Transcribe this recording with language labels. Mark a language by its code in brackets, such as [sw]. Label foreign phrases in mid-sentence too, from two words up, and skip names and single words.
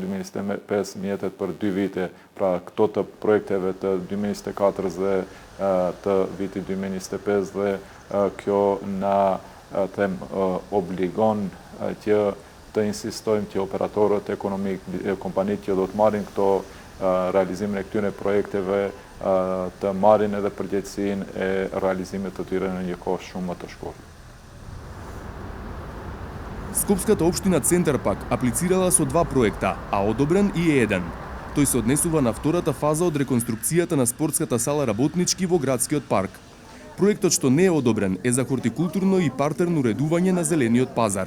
[sq] 2025 mjetet për 2 vite, pra këto të projekteve të 2024 dhe të vitit 2025 dhe kjo na obligon që të insistojmë që operatorët ekonomik, kompanitë që do të marrin këto realizimin e këtyre projekteve të marrin edhe përgjegjësinë e realizimit të tyre në një kohë shumë më të shkurtër. [mk] Скопската општина Центар пак аплицирала со 2 проекта, а одобрен и е еден. Тој се однесува на втората фаза од реконструкцијата на спортската сала Работнички во градскиот парк. Проектот што не е одобрен е за хортикултурно и партерно уредување на зелениот пазар.